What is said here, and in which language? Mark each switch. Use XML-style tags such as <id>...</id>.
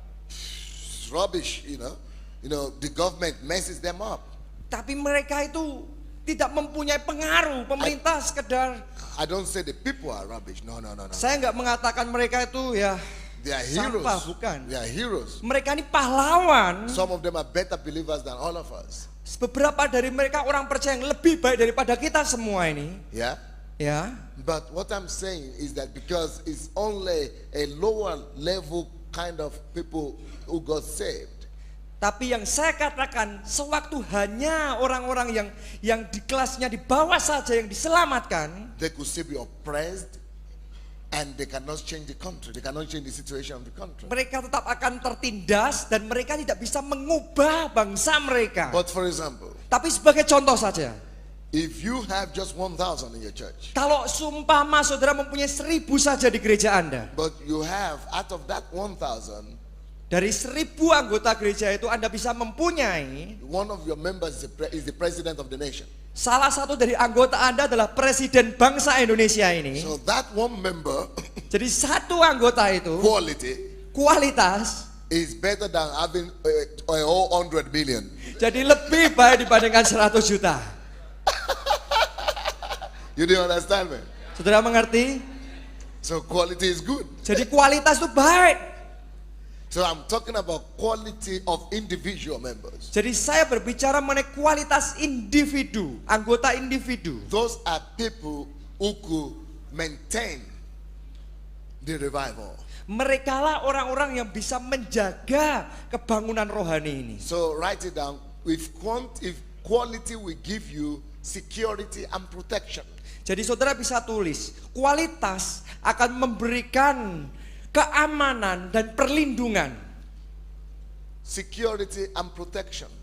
<en>it's rubbish, the government messes them up.</en> <id>tapi mereka itu tidak mempunyai pengaruh. Pemerintah sekedar,</id> <en>I don't say the people are rubbish. No.</en> <id>saya nggak mengatakan mereka itu ya</id> <en>They are heroes.</en> <id>sampah, bukan.</id> <en>They are heroes.</en> <id>Mereka ini pahlawan.</id> <en>Some of them are better believers than all of us.</en> <id>Beberapa dari mereka orang percaya yang lebih baik daripada kita semua ini.</id> <en>Yeah?</en> <id>Ya.</id> <en>But what I'm saying is that because it's only a lower level kind of people who got saved,</en> <id>Tapi yang saya katakan, sewaktu hanya orang-orang yang di kelasnya di bawah saja yang diselamatkan,</id> <en>they could still be oppressed and they cannot change the country. They cannot change the situation of the country.</en> <id>mereka tetap akan tertindas dan mereka tidak bisa mengubah bangsa mereka.</id> <en>But for example,</en> <id>Tapi sebagai contoh saja,</id> <en>if you have just 1,000 in your church,</en> <id>kalau sumpama saudara mempunyai 1.000 saja di gereja Anda,</id> <en>but you have out of that 1,000,</en> <id>dari 1.000 anggota gereja itu Anda bisa mempunyai</id> <en>one of your members is the president of the nation.</en> <id>salah satu dari anggota Anda adalah presiden bangsa Indonesia ini.</id> <en>So that one member</en> <id>Jadi satu anggota itu</id> <en>quality</en> <id>kualitas</id> <en>is better than having a whole 100 million.</en> <id>jadi lebih baik dibandingkan 100 juta.</id> <en>You didn't understand me?</en> <id>Saudara mengerti?</id> <en>So quality is good.</en> <id>Jadi kualitas itu baik.</id> <en>So I'm talking about quality of individual members.</en> <id>Jadi saya berbicara mengenai kualitas individu, anggota individu.</id> <en>Those are people who could maintain the revival.</en> <id>Mereka lah orang-orang yang bisa menjaga kebangunan rohani ini.</id> <en>So write it down. If quality will give you security and protection.</en> <id>Jadi saudara bisa tulis, kualitas akan memberikan keamanan dan perlindungan.</id> <en>Security and protection.</en>